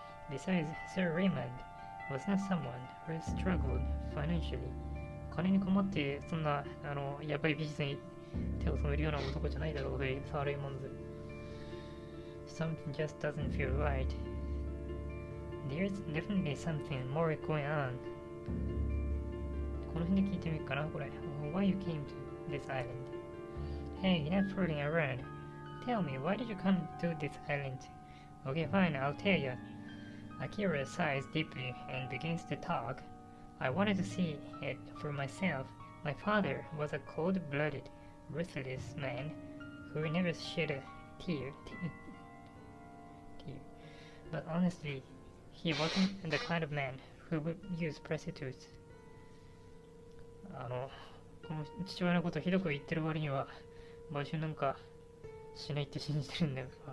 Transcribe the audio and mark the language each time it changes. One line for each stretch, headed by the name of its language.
English: Besides, Sir Raymond was not someone who struggled financially.
Japanese: 金に困ってそんなやばいビジネスに手を染めるような男じゃないだろう、サー・レイモンズ。
English: Something just doesn't feel right. There's definitely something more going on.
Japanese: この辺で聞いてみるかな、これ。
English: Why you came to this island? Hey, you're not fooling around. Tell me, why did you come to this island? Okay, fine, I'll tell you. Akira sighs deeply and begins to talk. I wanted to see it for myself. My father was a cold-blooded, ruthless man who never shed a tear. But honestly, he wasn't the kind of man who would use prostitutes.
Japanese: この父親のことをひどく言ってる割には売春なんかしないって信じてるんだよ。